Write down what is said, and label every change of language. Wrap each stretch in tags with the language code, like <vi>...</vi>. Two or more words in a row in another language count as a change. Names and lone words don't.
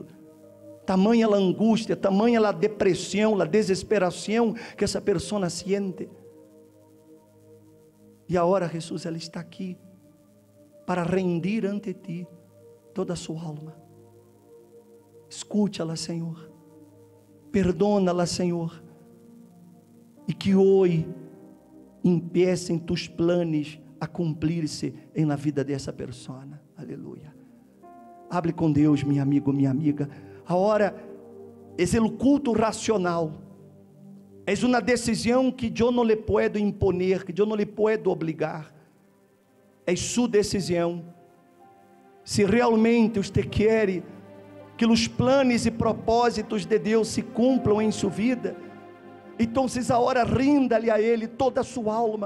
<pt>Tamanha a angústia, tamanha a depressão, a desesperação que essa pessoa sente. E agora, Jesus, ela está aqui para</pt> <es>rendir ante ti</es> <pt>toda a sua alma. Escute-la, Senhor. Perdona-la, Senhor. E que hoje empiecem</pt> <es>tus planos</es> <pt>a cumprir-se na vida dessa pessoa. Aleluia. Hable com Deus, meu amigo, minha amiga. Agora, é o culto racional. É uma decisão que eu não lhe</pt> <es>puedo imponer,</es> <pt>que eu não lhe puedo obrigar. É sua decisão. Se realmente você quer que os planos e propósitos de Deus se cumpram em sua vida, então agora rinda-lhe a Ele toda a sua alma.</pt>